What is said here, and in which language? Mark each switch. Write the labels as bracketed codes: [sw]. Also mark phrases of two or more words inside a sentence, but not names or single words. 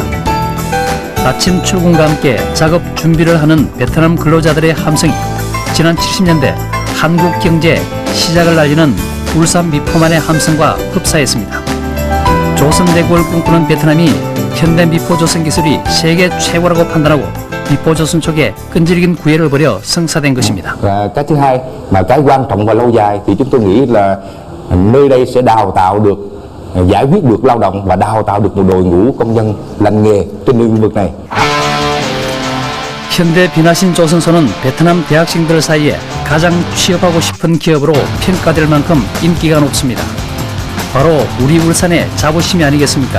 [ko] 아침 출근과 함께 작업 준비를 하는 베트남 근로자들의 함성이 지난 70년대 한국 경제 시작을 알리는 울산 미포만의 함성과 흡사했습니다. 조선대국을 꿈꾸는 베트남이 현대 미포조선 기술이 세계 최고라고 판단하고 미포조선 쪽에 끈질긴 구애를 벌여 성사된 것입니다. [vi] Và cái thứ hai mà cái quan trọng và lâu dài thì chúng tôi nghĩ là nơi đây sẽ đào tạo được, giải quyết được lao động và đào tạo được một đội ngũ công nhân lành nghề trên lĩnh vực này. [ko] 현대 비나신 조선소는 베트남 대학생들 사이에 가장 취업하고 싶은 기업으로 평가될 만큼 인기가 높습니다. 바로 우리 울산의 자부심이 아니겠습니까?